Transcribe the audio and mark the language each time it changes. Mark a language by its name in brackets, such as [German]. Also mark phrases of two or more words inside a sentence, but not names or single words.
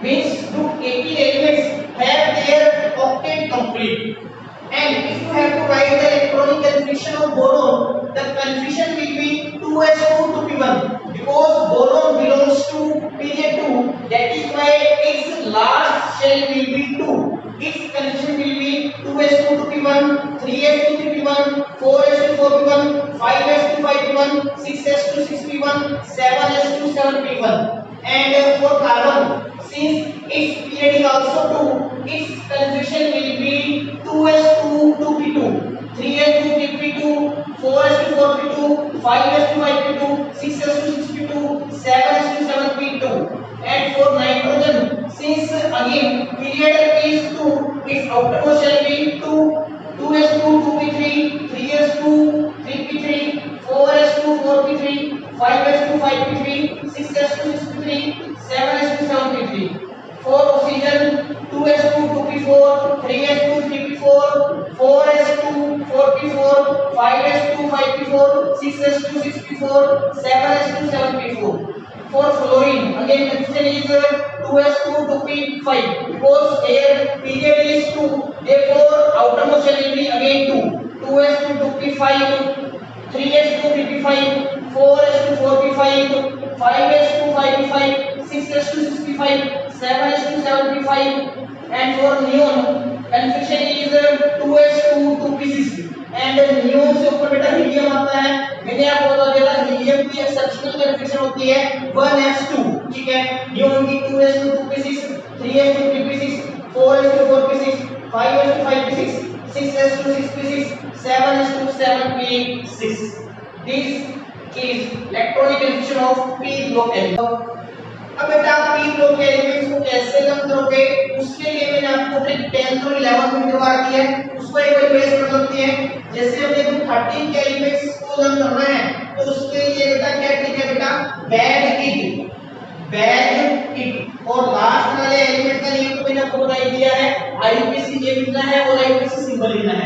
[English] Means group 18 elements have their octet complete. And if you have to write the electronic configuration of boron, the configuration will be 2s2 2p1 because boron belongs to period 2. That is why its last shell will be 2. Its configuration will be 2s2 2p1, 3s2 3p1, 4s2 4p1, 5s2 5p1, 6s2 6p1, 7s2 7p1. And for carbon, since its period is also 2, its configuration will be 2s2 2p2, 3s2 3p2, 4s2 4p2, 5s2 5p2, 6s2 6p2, 7s2 7p2. And for nitrogen, since again period is 2, its outermost shall be 2, 2s2 2p3, 3s2 3p3, 4s2 4p3, 5s2 5p3, 6s2 6p3, 7s2 7p3. For oxygen, 2s2 2p4, 3s2 3p4, 4s2 4p4, 5s2 5p4, 6s2 6p4, 7s2 7p4. For fluorine, again configuration is 2s2 2p5 because here period is 2, therefore outermost shell will be again 2, 2s2 2p5, 3s2 3p5, 4s2 4p5, 5s2 5p5, 6s2 6p5, 7s2 7p5. And for neon configuration is 2s2 2p6. [Hindi] एंड नियोन से ऊपर बेटा हीलियम आता है। मैंने आपको बता दिया था हीलियम की [English] exceptional configuration [Hindi] होती है 1s2, ठीक है। नियोन की 2s2 2p6, 3s2 3p6, 4s2 4p6, 5s2 5p6, 6s2 6p6, 7s2 7p6. [English] This is electronic configuration of p block element. [Hindi] अब बेटा p ब्लॉक के एलिमेंट्स को कैसे लर्न करोगे उसके लिए मैंने आपको अपने 10th और 11th में करवा दी है, उसको एक बार बेस कर लेते हैं। जैसे हमने ग्रुप 13 के एलिमेंट्स को लर्न करना है तो उसके लिए बेटा क्या ट्रिक है बेटा, [English] bag it [Hindi] और लास्ट वाले एलिमेंट का नेम तो मैंने आपको बता ही दिया है, आईयूपीएसी ये लिखना है और [English] IUPAC symbol [Hindi] लिखना है।